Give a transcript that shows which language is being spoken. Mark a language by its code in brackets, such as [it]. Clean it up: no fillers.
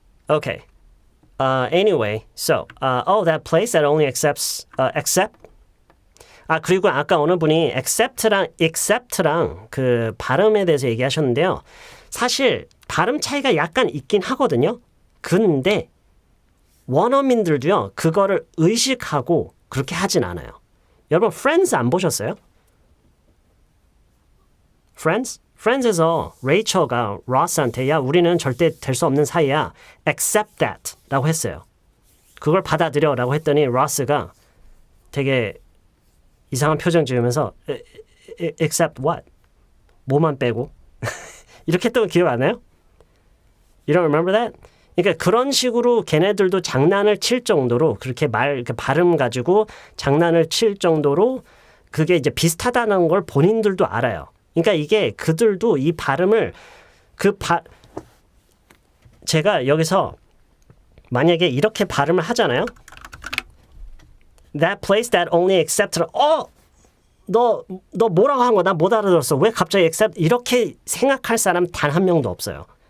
[en] Okay. Anyway, so that place that only accepts accept. [ko] 그리고 아까 어느 분이 accept랑 그 발음에 대해서 얘기하셨는데요. 사실 발음 차이가 약간 있긴 하거든요. 근데 원어민들도요. 그거를 의식하고 그렇게 하진 않아요. 여러분 Friends 안 보셨어요? Friends에서 레이첼가 로스한테 야 우리는 절대 될 수 없는 사이야. [en] Accept that [ko] 라고 했어요. 그걸 받아들여 라고 했더니 로스가 되게 이상한 표정 지으면서 [en] Accept what? [ko] 뭐만 빼고? 이렇게 했던 거 기억 안 나요? [en] You don't remember that? [ko] 그러니까 그런 식으로 걔네들도 장난을 칠 정도로 그렇게 발음 가지고 장난을 칠 정도로 그게 이제 비슷하다는 걸 본인들도 알아요. 그러니까 이게 그들도 이 발음을 제가 여기서 만약에 이렇게 발음을 하잖아요. [en] That place that only accepted. [ko] 너 뭐라고 한 거야? 나 못 알아들었어. 왜 갑자기 accept? 이렇게 생각할 사람 단 한 명도 없어요.